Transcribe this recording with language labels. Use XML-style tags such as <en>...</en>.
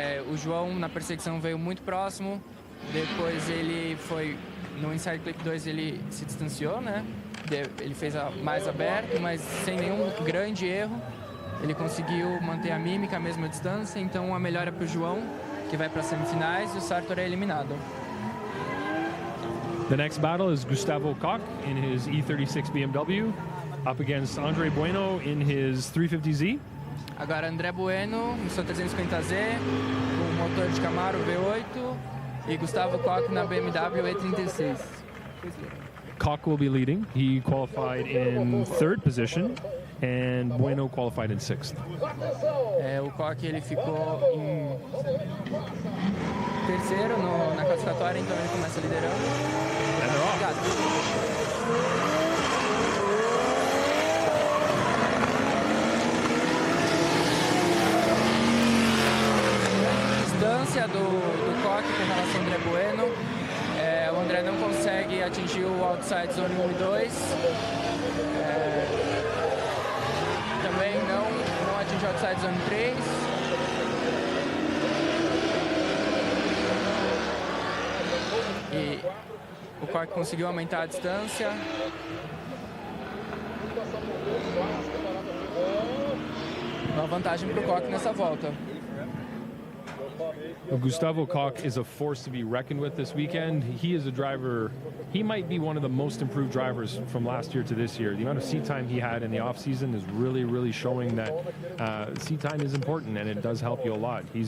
<pt>O João na perseguição veio muito próximo, depois ele foi no inside clip 2, ele se distanciou, né? Ele fez mais aberto, mas sem nenhum grande erro. Ele conseguiu manter a mímica, a mesma distância, então a melhora para o João, que vai para as semifinais, e o Sartor é eliminado.</pt> <en>The next battle is Gustavo Koch in his E36 BMW up against André Bueno in his 350Z.</en> <pt>Agora André Bueno no seu 350Z, com motor de Camaro V8, e Gustavo Koch na BMW E36.</pt> <en>Koch will be leading. He qualified in 3rd position, and Bueno qualified in 6th.</en> <pt>O Koch ele ficou em terceiro na classificatória, então ele começa liderando. Distância do Koch com relação ao André Bueno. O André não consegue atingir o outside zone 1 e 2. Também não atingiu o outside zone 3. E o Koch conseguiu aumentar a distância. Uma vantagem para o Koch nessa volta.</pt> <en>Gustavo Koch is a force to be reckoned with this weekend. He is a driver, he might be one of the most improved drivers from last year to this year. The amount of seat time he had in the off-season is really showing that seat time is important, and it does help you a lot.</en>